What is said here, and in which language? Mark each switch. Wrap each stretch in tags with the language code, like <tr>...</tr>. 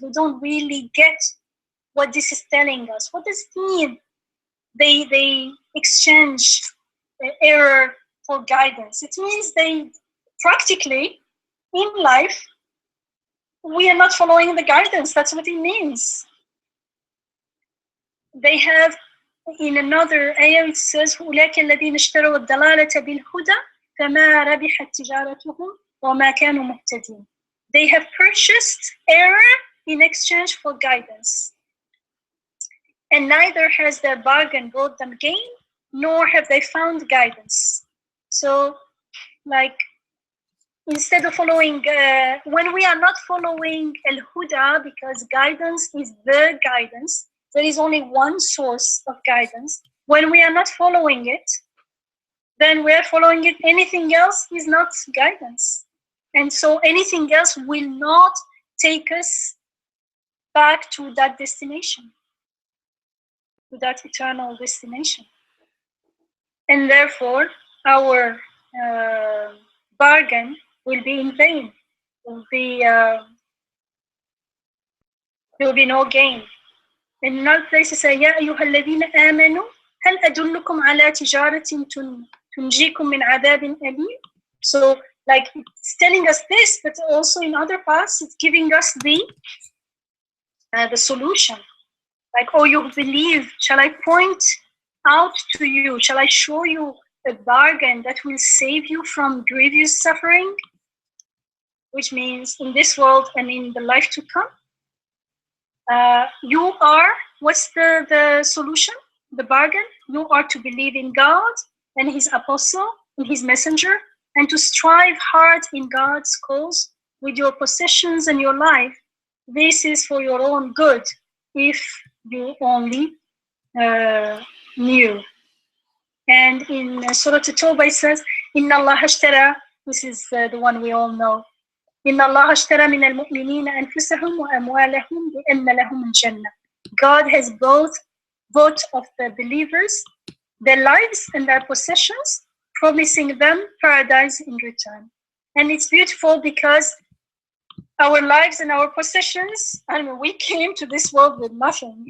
<en>We don't really get what this is telling us. What does it mean? They exchange error for guidance. It means they practically, in life, we are not following the guidance. That's what it means.</en> <ar>They have, in another ayah, it says, أُولَٰئِكَ الَّذِينَ اشْتَرَوُا الضَّلَالَةَ بِالْهُدَى فَمَا رَبِحَتْ تِجَارَتُهُمْ وَمَا كَانُوا مُهْتَدِينَ.</ar> <en>They have purchased error in exchange for guidance. And neither has their bargain brought them gain, nor have they found guidance. So, like, instead of following, when we are not following al-huda, because guidance is the guidance, there is only one source of guidance. When we are not following it, then we are following it. Anything else is not guidance. And so anything else will not take us back to that destination, to that eternal destination. And therefore, our bargain will be in vain. There will be no gain.</en> <ar>In another place, it says, يا أيها الذين آمنوا هل أدلكم على تجارة تنجيكم من عذاب أليم.</ar> <en>So, like, it's telling us this, but also in other parts, it's giving us the solution. Like, oh, you believe, shall I point out to you, shall I show you a bargain that will save you from grievous suffering? Which means in this world and in the life to come. You are, what's the solution? The bargain? You are to believe in God and his apostle and his messenger, and to strive hard in God's cause with your possessions and your life. This is for your own good, if you only knew. And in Surat at-Tawbah it says,</en> <ar>Inna Allah ashtara,</ar> <en>this is the one we all know.</en> <ar>إن الله اشترى من المؤمنين أنفسهم وأموالهم بأن لهم الجنة.</ar> <en>God has bought of the believers their lives and their possessions, promising them paradise in return. And it's beautiful because our lives and our possessions, I mean, we came to this world with nothing.</en>